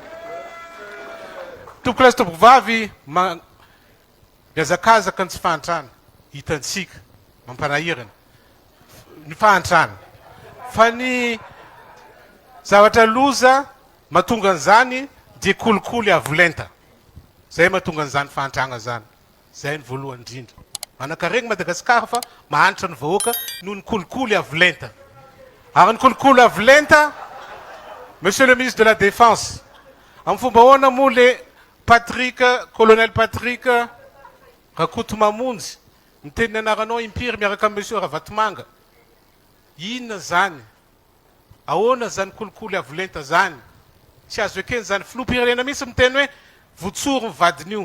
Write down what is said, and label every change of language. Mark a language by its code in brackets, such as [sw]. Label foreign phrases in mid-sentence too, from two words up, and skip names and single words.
[mg] Tompoko lahy sy tompoko vavy miazakazaka ny tsy fahantrana hitantsika mampanahirana ny fahantrana fa ny zavatra loza mahatonga an'izany dia kolikoly avolenta zay mahatonga an'izany fahantrana zany zay ny voalohany indrindra manankaregny Madagasikara fa mahantra ny vahoaka noho ny kolikoly avolenta. Ary ny kolikoly avolenta, [fr] monsieur le ministre de la Défense, [mg] amin'ny fomba ahoana moa le colonel Patrick Rakotomamonjy miteny anaranao impiry miaraka amin'ny monsieur Ravatomanga, inona zany? Ahoana zany kolikoly avolenta zany? Tsy azo ekeny zany filoham-pirenena mihitsy miteny hoe votsoro ny vadiny io.